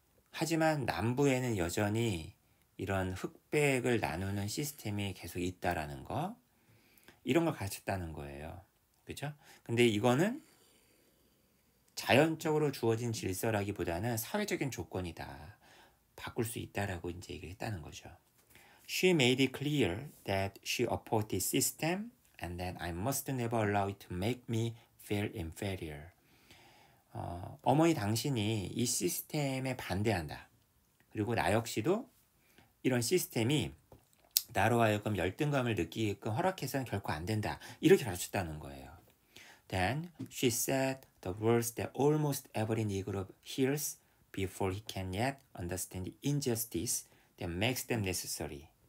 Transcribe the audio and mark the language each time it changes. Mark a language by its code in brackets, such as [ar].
[ko] 하지만 남부에는 여전히 이런 흑백을 나누는 시스템이 계속 있다라는 거, 이런 걸 가르쳤다는 거예요. 그죠? 근데 이거는 자연적으로 주어진 질서라기보다는 사회적인 조건이다. 바꿀 수 있다라고 이제 얘기를 했다는 거죠. [en] She made it clear that she opposed this system and that I must never allow it to make me feel inferior. [ko] 어머니 당신이 이 시스템에 반대한다. 그리고 나 역시도 이런 시스템이 나로 하여금 열등감을 느끼게끔 허락해서는 결코 안 된다. 이렇게 가르쳤다는 거예요. [en] Then she said the words that almost every Negro hears before he can yet understand the injustice that makes them necessary.